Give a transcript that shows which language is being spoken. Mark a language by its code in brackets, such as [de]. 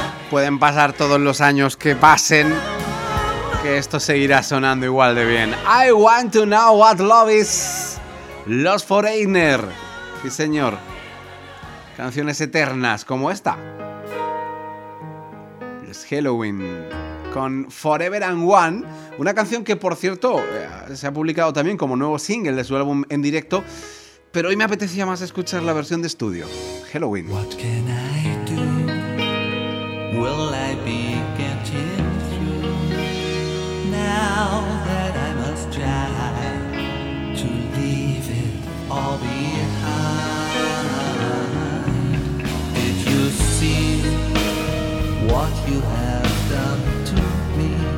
[es] pueden pasar todos los años que pasen, que esto seguirá sonando igual de bien. [en] I want to know what love is. [es] Los Foreigner. Sí, señor. Canciones eternas como esta. Es Halloween. Con Forever and One. Una canción que, por cierto, se ha publicado también como nuevo single de su álbum en directo. Pero hoy me apetecía más escuchar la versión de estudio. [en] Halloween. What can I do? Will I be getting through? Now that I must try to leave it all behind. Did you see what you have done to me?